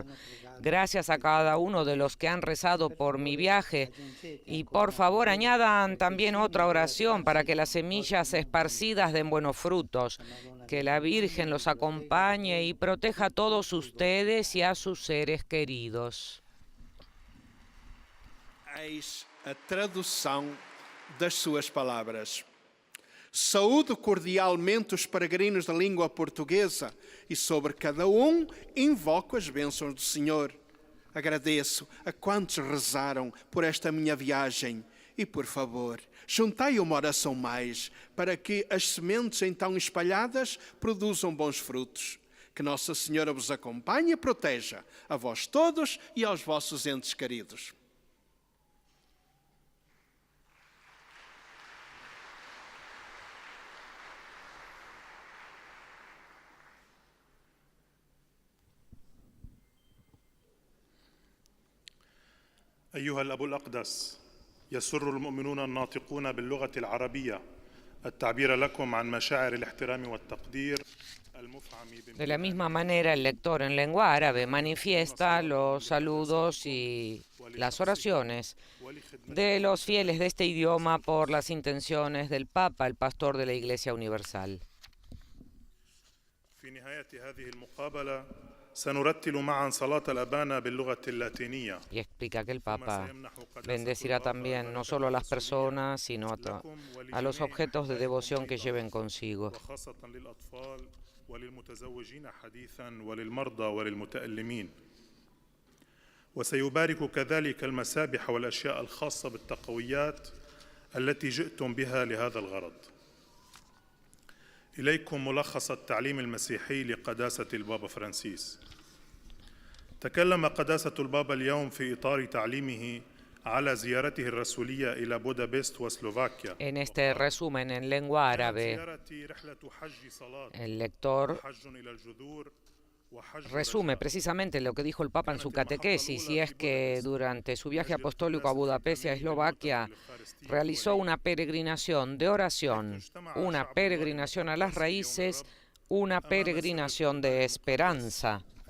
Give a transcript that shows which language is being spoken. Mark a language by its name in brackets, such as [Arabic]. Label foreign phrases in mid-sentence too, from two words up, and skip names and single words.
[Spanish] Gracias a cada uno de los que han rezado por mi viaje. Y por favor añadan también otra oración para que las semillas esparcidas den buenos frutos. Que la Virgen los acompañe y proteja a todos ustedes y a sus seres queridos. [Portuguese] Eis a tradução das suas palavras. Saúdo cordialmente os peregrinos da língua portuguesa e sobre cada invoco as bênçãos do Senhor. Agradeço a quantos rezaram por esta minha viagem e, por favor, juntai uma oração mais para que as sementes então espalhadas produzam bons frutos. Que Nossa Senhora vos acompanhe e proteja a vós todos e aos vossos entes queridos. [Arabic] أيها الأب الأقدس، يسر المؤمنون الناطقون باللغة العربية التعبير لكم عن مشاعر الاحترام والتقدير. [Spanish] De la misma manera, el lector en lengua árabe manifiesta los saludos y las oraciones de los fieles de este idioma por las intenciones del Papa, el pastor de la Iglesia Universal. [Arabic] في نهاية هذه المقابلة سنرتل معا صلاة الأبانا باللغة اللاتينية. [Spanish] Y explica que el Papa bendecirá también no solo a las personas, sino a los objetos de devoción que lleven consigo. [Arabic] وخاصة للأطفال وللمتزوجين حديثا وللمرضى وللمتألمين. وسيبارك كذلك المسابح والأشياء الخاصة بالتقويات التي جئتم بها لهذا الغرض. إليكم ملخص التعليم المسيحي لقداسة البابا فرانسيس. تكلم قداسة البابا اليوم في إطار تعليمه على زيارته الرسولية إلى بودابست وسلوفاكيا. [Spanish] En este resumen en lengua árabe, el lector resume precisamente lo que dijo el Papa en su catequesis, y es que durante su viaje apostólico a Budapest y a Eslovaquia realizó una peregrinación de oración, una peregrinación a las raíces, una peregrinación de esperanza.